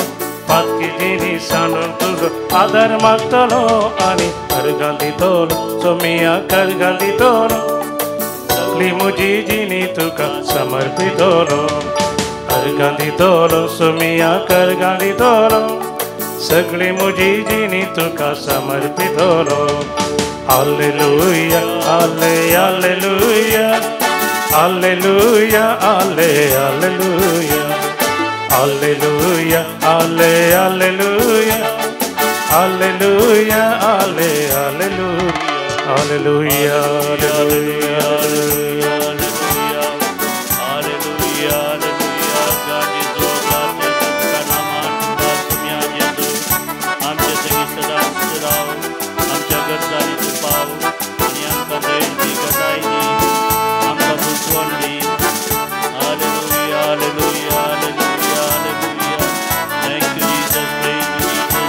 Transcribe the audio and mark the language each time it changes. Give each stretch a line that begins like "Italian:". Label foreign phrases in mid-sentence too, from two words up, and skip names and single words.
Konkani: पातकी जिणी सांडून तुजो आदार मागतलो आनी अर्गां दितलो. सोमिया अर्गां दितलो सगळी म्हजी जिणी तुका समर्पितलो. अर्गां दितलो सोमिया अर्गां दितलो सगळी म्हजी जिणी तुका समर्पितलो. हालेलुया हाले हालेलुया हालेलुया हाले हालेलुया हालेलुया हाले हालेलुया हालेलुया हाले हालेलुया हालेलुया हालेलुया हालेलुया हालेलुया. गाजी जो गाते तुका नामान सोम्या जेजू आमचे सगळी सदांच राव. आमच्या गरजांनी तूं पाव आनी आमकां धैर्य दी गटाय दी आमकां बुजवण दी. हालेलुया हालेलुया हालेलुया हालेलुया.
English: Thank you Jesus. Praise you.